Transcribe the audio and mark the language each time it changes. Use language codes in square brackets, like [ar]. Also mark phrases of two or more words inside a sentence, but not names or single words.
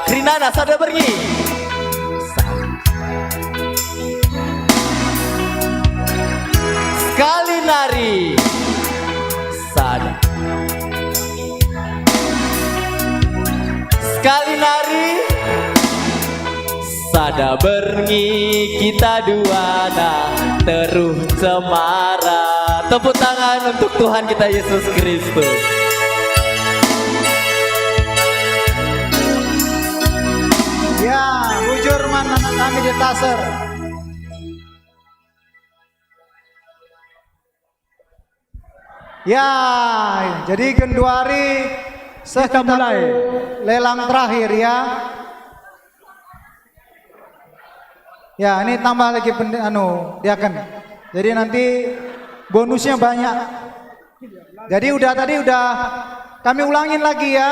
[btx] Krinana sada berngi sekali nari sada sekali nari sada berngi kita duana teruh cemara. [id] Tepuk tangan untuk Tuhan kita Yesus Kristus. Ya, [btx] bujur man anak kami di Taser. [id] Ya, jadi Genduari kita mulai lelang terakhir ya. Ya, ini tambah lagi diaken. Jadi nanti bonusnya banyak. Jadi tadi udah kami ulangin lagi ya.